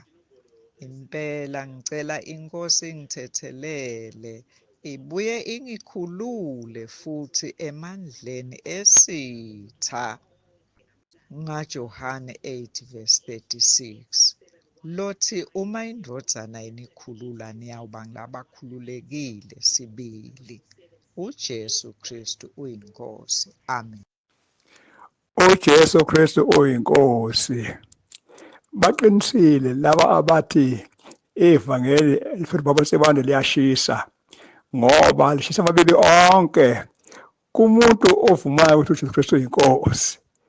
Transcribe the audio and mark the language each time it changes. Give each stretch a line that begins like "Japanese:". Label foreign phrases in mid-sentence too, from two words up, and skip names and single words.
Swati: Impela ngicela iNkosi ingithethelele ibuye ingikhulule futhi emandleni esitha. NgaJohane 8:36 lothi uma indvodzana inikhulula niyawuba ngabakhululekile sibili. uJesu Kristu uyinkosi. Amen. uJesu Kristu uyinkosi. Baqinisile laba abathi ivangeli futhi babasebande liyashisa ngoba lishisa amabili onke kumuntu ovumayo ukuthi uJesu Kristu uyinkosi.